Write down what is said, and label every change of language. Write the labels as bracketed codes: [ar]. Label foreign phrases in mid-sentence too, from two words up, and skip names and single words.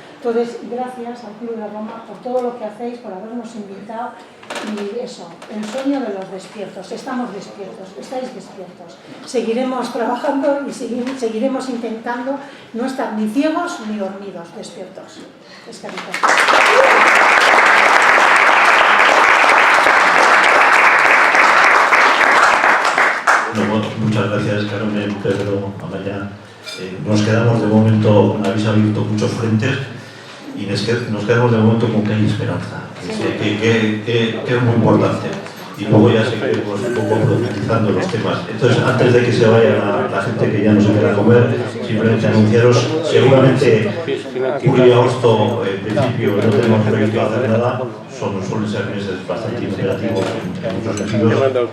[es] Entonces, gracias al Club de Roma por todo lo que hacéis, por habernos invitado y eso, el sueño de los despiertos. Estamos despiertos, estáis despiertos. Seguiremos trabajando y seguiremos intentando no estar ni ciegos ni dormidos, despiertos. [eu] Eskerrik asko. [es] Bueno, muchas gracias, Carmen, Pedro, Amaya. Nos quedamos de momento, habéis abierto muchos frentes y nos quedamos de momento con que hay esperanza, que es muy importante. Y luego ya seguiremos un poco profundizando los temas. Entonces, antes de que se vaya la gente que ya no se quiera comer, simplemente anunciaros, seguramente julio y agosto, en principio, no tenemos previsto hacer nada, suelen ser meses bastante imperativos en muchos sentidos.